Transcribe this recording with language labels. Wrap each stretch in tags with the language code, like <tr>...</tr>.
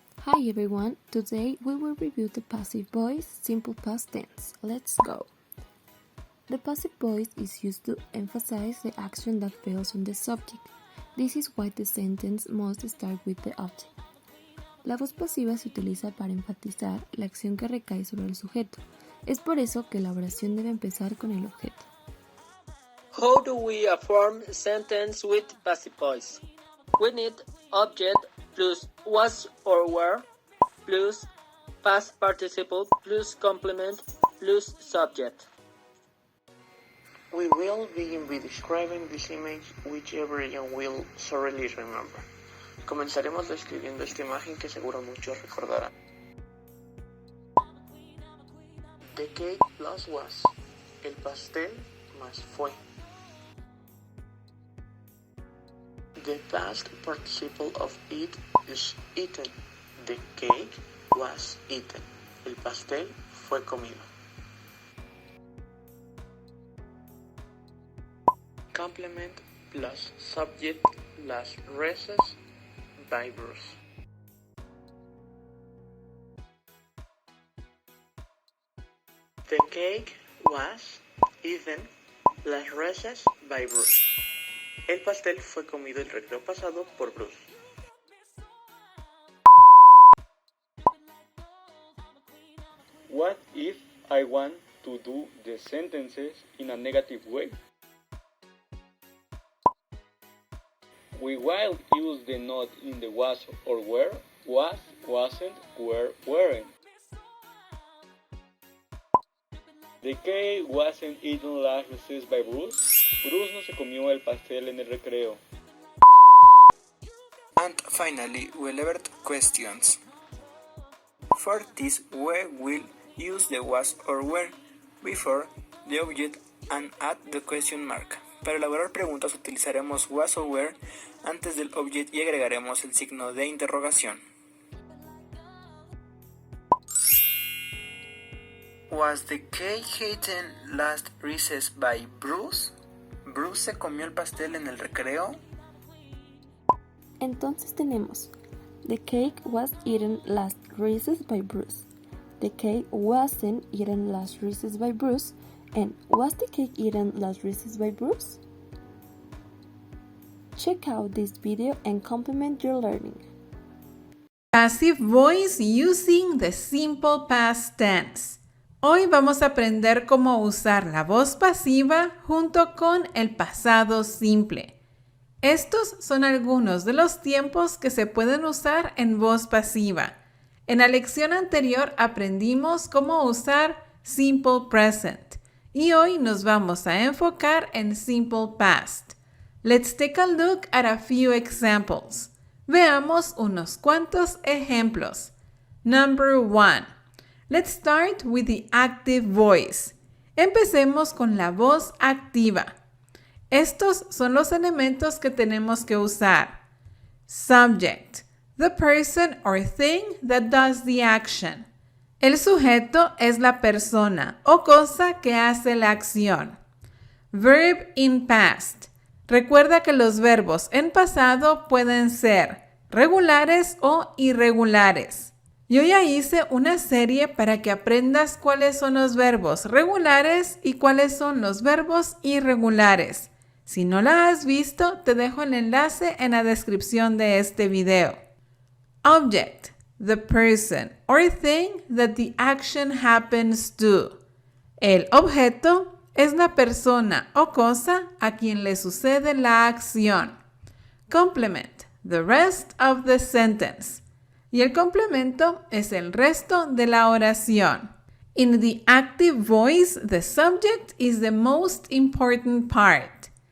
<en>Hi everyone, today we will review the passive voice, simple past tense. Let's go. The passive voice is used to emphasize the action that fails on the subject. This is why the sentence must start with the object.</en> <es>La voz pasiva se utiliza para enfatizar la acción que recae sobre el sujeto. Es por eso que la oración debe empezar con el objeto.</es> <en>How do we form a sentence with passive voice? We need object plus was or were plus past participle plus complement plus subject. We will begin by describing this image which everyone will thoroughly remember.</en> <es>Comenzaremos describiendo esta imagen que seguro muchos recordarán.</es> <en>The cake plus was.</en> <es>El pastel más fue.</es> <en>The past participle of eat is eaten. The cake was eaten.</en> <es>El pastel fue comido.</es> <en>Complement plus subject plus reses by Bruce. The cake was eaten las reses by Bruce.</en> <es>El pastel fue comido el recreo pasado por Bruce.</es> <en>What if I want to do the sentences in a negative way? We will use the not in the was or were, was, wasn't, were, weren't. The cake wasn't eaten last recess by Bruce.</en> <es>Bruce no se comió el pastel en el recreo.</es> <en>And finally, relevant questions. For this, we will use the was or were before the object and add the question mark.</en> <es>Para elaborar preguntas utilizaremos was o were antes del object y agregaremos el signo de interrogación.</es> <en>Was the cake eaten last recess by Bruce?</en> <es>¿Bruce se comió el pastel en el recreo? Entonces tenemos</es> <en>The cake was eaten last recess by Bruce. The cake wasn't eaten last recess by Bruce. And was the cake eaten last recess by Bruce? Check out this video and complement your learning. Passive voice using the simple past tense.</en> <es>Hoy vamos a aprender cómo usar la voz pasiva junto con el pasado simple. Estos son algunos de los tiempos que se pueden usar en voz pasiva. En la lección anterior aprendimos cómo usar simple present y hoy nos vamos a enfocar en simple past.</es> <en>Let's take a look at a few examples.</en> <es>Veamos unos cuantos ejemplos.</es> <en>Number 1. Let's start with the active voice.</en> <es>Empecemos con la voz activa. Estos son los elementos que tenemos que usar.</es> <en>Subject, the person or thing that does the action.</en> <es>El sujeto es la persona o cosa que hace la acción.</es> <en>Verb in past.</en> <es>Recuerda que los verbos en pasado pueden ser regulares o irregulares. Yo ya hice una serie para que aprendas cuáles son los verbos regulares y cuáles son los verbos irregulares. Si no la has visto, te dejo el enlace en la descripción de este video.</es> <en>Object, the person or thing that the action happens to.</en> <es>El objeto es la persona o cosa a quien le sucede la acción.</es> <en>Complement, the rest of the sentence.</en> <es>Y el complemento es el resto de la oración.</es> <en>In the active voice, the subject is the most important part.</en>